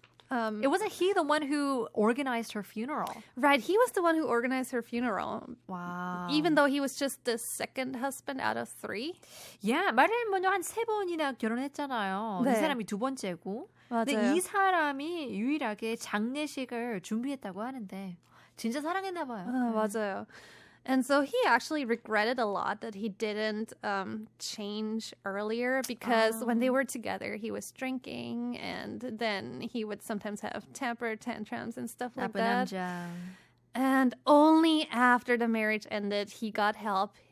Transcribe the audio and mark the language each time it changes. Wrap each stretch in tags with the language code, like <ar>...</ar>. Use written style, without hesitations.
<en>it wasn't he the one who organized her funeral. Right, he was the one who organized her funeral. Wow. Even though he was just the second husband out of 3.</en> <ko>Yeah, 마릴린 먼저 한 3번이나 결혼했잖아요. 네. 이 사람이 2번째고. 맞아요. 근데 이 사람이 유일하게 장례식을 준비했다고 하는데 진짜 사랑했나 봐요. 맞아요.</ko> <en>And so he actually regretted a lot that he didn't change earlier because when they were together, he was drinking and then he would sometimes have temper tantrums and stuff like that.</en> <ko>남자.</ko> <en>And only after the marriage ended, he got help.</en>